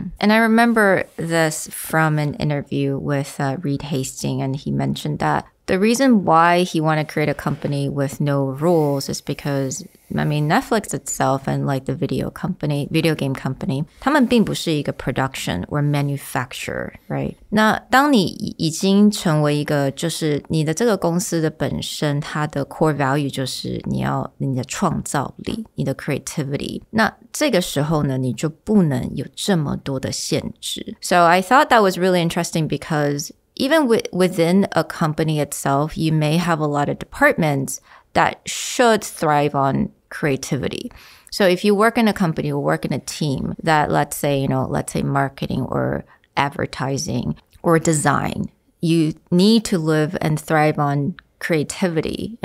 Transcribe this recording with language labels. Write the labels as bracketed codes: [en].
[en] And I remember this from an interview with Reed Hastings, and he mentioned that the reason why he wanted to create a company with no rules is because, I mean, Netflix itself and like the video game company, [zh] 他们并不是一个 [en] production or manufacturer, right? [zh] 那当你已经成为一个，就是你的这个公司的本身，它的 core value 就是你的创造力，你的 creativity. 那这个时候呢，你就不能有这么多的限制. [en] So I thought that was really interesting because even within a company itself, you may have a lot of departments that should thrive on creativity. So if you work in a company or work in a team that, let's say marketing or advertising or design, you need to live and thrive on creativity.